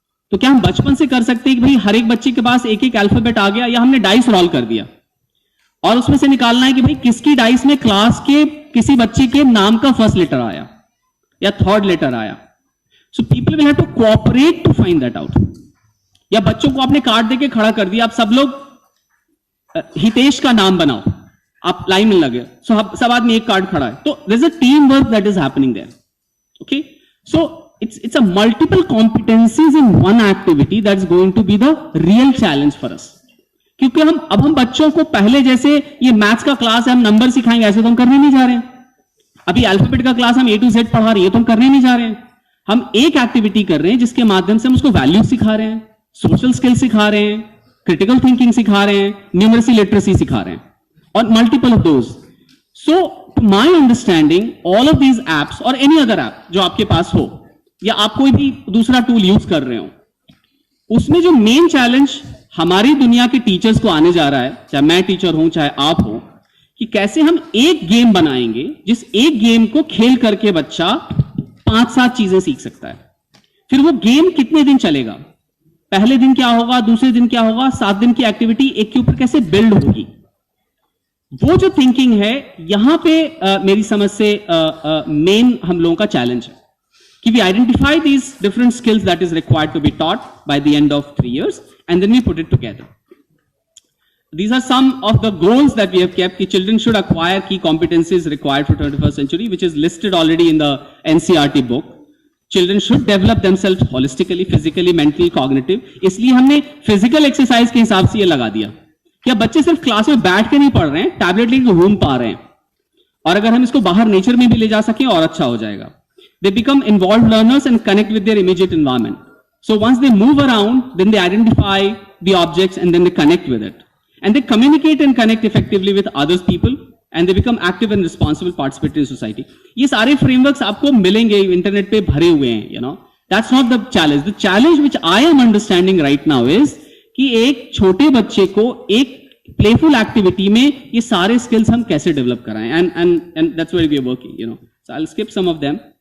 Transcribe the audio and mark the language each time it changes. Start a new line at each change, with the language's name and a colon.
Hindi: तो क्या हम बचपन से कर सकते हैं कि भाई हर एक बच्चे के पास एक एक अल्फाबेट आ गया, या हमने डाइस रोल कर दिया और उसमें से निकालना है कि भाई किसकी डाइस में क्लास के किसी बच्चे के नाम का फर्स्ट लेटर आया या थर्ड लेटर आया।
English: So people will have to cooperate to find that out.
Hindi: या बच्चों को आपने कार्ड देके खड़ा कर दिया, आप सब लोग हितेश का नाम बनाओ, आप लाइन में लगे, सो सब आदमी एक कार्ड खड़ा है, तो
English: There is a team work that is happening there. Okay, so it's a multiple competencies in one activity that's going to be the real challenge for us।
Hindi: क्योंकि हम बच्चों को पहले जैसे ये मैथ्स का क्लास है हम नंबर सिखाएंगे ऐसे तो हम करने नहीं जा रहे हैं। अभी अल्फाबेट का क्लास हम A to Z पढ़ा रही है तो हम करने नहीं जा रहे हैं। हम एक एक्टिविटी कर रहे हैं जिसके माध्यम से हम उसको वैल्यू सिखा रहे हैं, सोशल स्किल सिखा रहे हैं, क्रिटिकल थिंकिंग सिखा रहे हैं, न्यूमरेसी लिटरेसी सिखा रहे हैं, और multiple of those.
English: so to my understanding all of these apps
Hindi: और
English: any other app
Hindi: जो आपके पास हो, या आप कोई भी दूसरा टूल यूज कर रहे हो, उसमें जो मेन चैलेंज हमारी दुनिया के टीचर्स को आने जा रहा है, चाहे मैं टीचर हूं चाहे आप हो, कि कैसे हम एक गेम बनाएंगे जिस एक गेम को खेल करके बच्चा 5-7 चीजें सीख सकता है। फिर वो गेम कितने दिन चलेगा, पहले दिन क्या होगा, दूसरे दिन क्या होगा, 7 दिन की एक्टिविटी एक के ऊपर कैसे बिल्ड होगी। वो जो थिंकिंग है यहां पे मेरी समझ से मेन हम लोगों का चैलेंज है कि
English: we identify these different skills that is required to be taught by the end of 3 years, and then we put it together. These are some of the goals that we have kept. कि children should acquire key competencies required for 21st century, which is listed already in the NCERT book. Children should develop themselves holistically, physically, mentally, cognitive.
Hindi: इसलिए हमने physical exercise के हिसाब से ये लगा दिया कि अब बच्चे सिर्फ क्लास में बैठ के नहीं पढ़ रहे हैं, टैबलेट लेके घूम पा रहे हैं, और अगर हम इसको बाहर नेचर में भी ले जा सकें और अच्छा हो जाएगा।
English: They become involved learners and connect with their immediate environment. So once they move around, then they identify the objects and then they connect with it. and they communicate and connect effectively with others people, and they become active and responsible participants in society.
Hindi: ये सारे frameworks आपको मिलेंगे internet पे भरे हुए हैं, you know.
English: That's not the challenge. The challenge which I am understanding right now is
Hindi: कि एक छोटे बच्चे को एक playful activity में ये सारे skills हम कैसे develop कराएं,
English: and that's where we are working, you know. So I'll skip some of them.